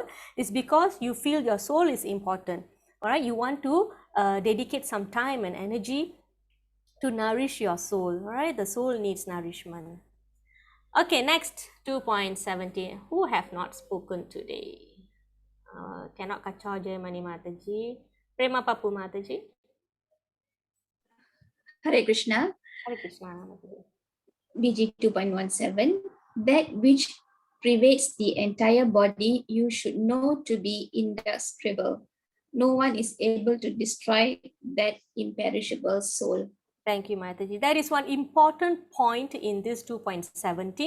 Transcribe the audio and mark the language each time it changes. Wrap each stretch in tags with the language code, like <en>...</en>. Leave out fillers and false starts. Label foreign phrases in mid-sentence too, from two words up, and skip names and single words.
<en>Is because you feel your soul is important. All right, you want to dedicate some time and energy to nourish your soul. All right, the soul needs nourishment. Okay, next 2.17. Who have not spoken today?</en> <ms>Cannot kacau je Mani Mataji. Prema Papu Mataji.</ms> <sa>Hare Krishna. Hare Krishna Mataji.</sa> <en>BG 2.17. That which pervades the entire body you should know to be indestructible. No one is able to destroy that imperishable soul. Thank you, Mataji. That is one important point in this 2.17.</en>